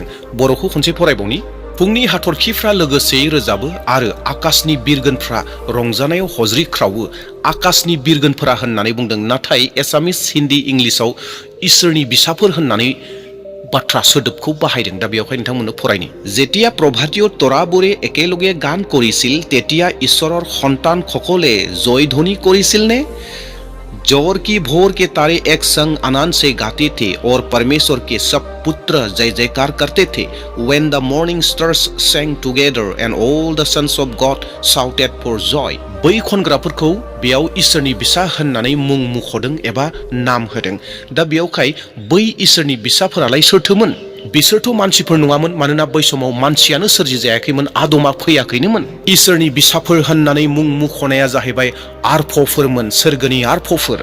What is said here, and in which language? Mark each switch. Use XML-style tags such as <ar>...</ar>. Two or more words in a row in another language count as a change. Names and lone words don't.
<brx>बर'खौ खनसे फरायबावनि। फुंनि हाथरखिफ्रा लोगोसेयै रोजाबो आरो आकाशनि बिरगोनफ्रा रंजानायाव हज्रिख्रावो। आकाशनि बिरगोनफोरा होननानै बुंदों, नाथाय एसामिस, हिन्दी, इंलिसाव इसोरनि बिसाफोर होननानै बाथ्रा सोदोबखौ बाहायदों। दा बेयावहाय नोंथांमोननो फरायनि।</brx> <as>যেতিয়া প্ৰভাতীয় তৰাবোৰে একেলগে গান কৰিছিল তেতিয়া ঈশ্বৰৰ সন্তানসকলে জয়ধ্বনি কৰিছিল নে?</as> <hi>जोर की भोर के तारे एक संग आनंद से गाते थे और परमेश्वर के सब पुत्र जय जयकार करते थे।</hi> <en>When the morning stars sang together and all the sons of God shouted for joy.</en> <brx>बै खनग्राफोरखौ बेयाव इसोरनि बिसा होननानै मुं मुंख'दों एबा नाम होदों। दा बेयावहाय बै इसोरनि बिसाफोरालाय सोरथोमोन? बिसोरथ' मानसिफोर नङामोन, मानोना बै समाव मानसियानो सोरजि जायाखैमोन, आदमा फैयाखैनोमोन। इसोरनि बिसाफोर होननानै मुं मुंख'नाया जाहैबाय आरफफोरमोन, सोरगोनि आरफफोर।</brx>